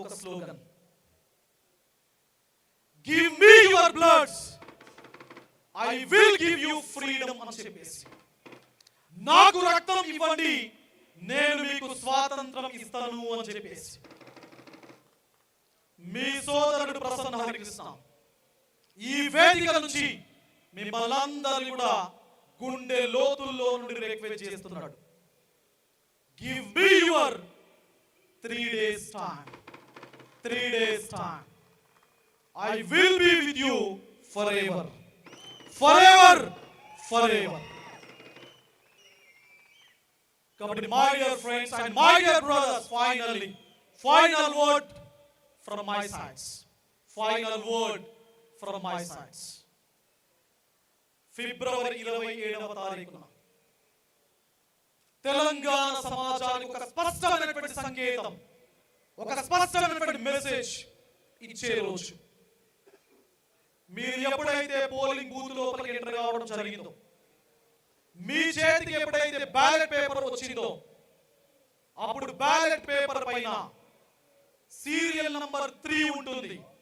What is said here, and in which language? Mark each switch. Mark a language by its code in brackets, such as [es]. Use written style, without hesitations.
[te] ఒక slogan, [en] give me your bloods, I will give you freedom [te] అని చెప్పేసి, నాకు రక్తం ఇవ్వండి, నేను మీకు స్వాతంత్రం ఇస్తాను అని చెప్పేసి మీ సోదరుడు ప్రసన్న హరికృష్ణ ఈ వేదిక నుంచి మిమ్మల్ని అందరినీ కూడా గుండె లోతుల్లో నుండి రిక్వెస్ట్ చేస్తున్నాడు. [en] గివ్ మీ యువర్ 3 days time. 3 days time. I will be with you forever. Forever. Forever. Kabaddi, my dear friends and my dear brothers, finally, final word from my sides. Final word from my sides. [te] ఫిబ్రవరి 27వ తారీఖున తెలంగాణ సమాజానికి ఒక స్పష్టమైనటువంటి సంకేతం, ఒక స్పష్టమైనటువంటి message ఇచ్చే రోజు. మీరు ఎప్పుడైతే పోలింగ్ బూత్ లోపలికి ఎంటర్ కావడం జరిగిందో, మీ చేతికి ఎప్పుడైతే బ్యాలెట్ పేపర్ వచ్చిందో, అప్పుడు బ్యాలెట్ పేపర్ పైన సీరియల్ నంబర్ 3 ఉంటుంది.